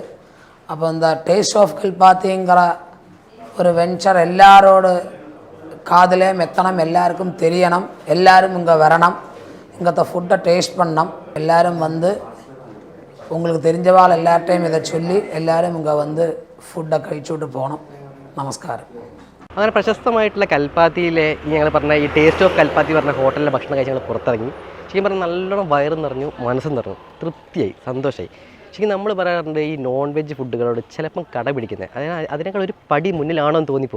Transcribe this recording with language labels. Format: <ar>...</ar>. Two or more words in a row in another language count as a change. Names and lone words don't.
<ta>அப்போ இந்த டேஸ்ட் ஆஃப் கல்பாத்திங்கிற ஒரு வெஞ்சர் எல்லாரோட காதலையும் எத்தனம், எல்லாருக்கும் தெரியணும், எல்லோரும் இங்கே வரணும், இங்கத்த ஃபுட்டை டேஸ்ட் பண்ணணும். எல்லோரும் வந்து உங்களுக்கு தெரிஞ்சவாள் எல்லார்ட்டையும் இதை சொல்லி எல்லோரும் இங்கே வந்து ஃபுட்டை கழிச்சுட்டு போகணும்.</ta> <ml>നമസ്കാരം. അങ്ങനെ പ്രശസ്തമായിട്ടുള്ള കൽപ്പാത്തിയിലെ ഈ ഞങ്ങൾ പറഞ്ഞ ഈ ടേസ്റ്റ് ഓഫ് കൽപ്പാത്തി പറഞ്ഞ ഹോട്ടലിലെ ഭക്ഷണം കഴിച്ച് ഞങ്ങൾ പുറത്തിറങ്ങി. ശരിക്കും പറഞ്ഞാൽ നല്ലോണം വയറും നിറഞ്ഞു, മനസ്സും നിറഞ്ഞു, തൃപ്തിയായി, സന്തോഷമായി. ശരിക്കും നമ്മൾ പറയാറുണ്ട് ഈ</ml> <en>non veg</en> <ml>ഫുഡുകളോട് ചിലപ്പം കട പിടിക്കുന്നത്, അതിനേക്കാൾ ഒരു പടി മുന്നിലാണോ എന്ന് തോന്നിപ്പോകും.</ml>